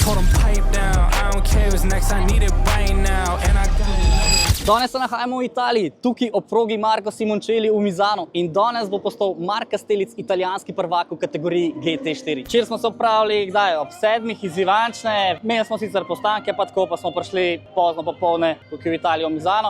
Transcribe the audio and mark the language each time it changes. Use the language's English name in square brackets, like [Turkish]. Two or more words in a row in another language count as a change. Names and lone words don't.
[English] told him pipe down. I don't care what's next, I need it right now. And I got [Slovenian] Danes se nahajamo v Italiji, tukaj ob progi Marco Simoncelli v Misanu in danes bo postal Mark Kastelic italijanski prvak v kategoriji GT4. Včeraj smo se odpravili, kdaj, ob 7 iz Ivančne, imeli smo sicer postanke, pa tako pa smo prišli pozno popoldne tukaj v Italijo v Misano.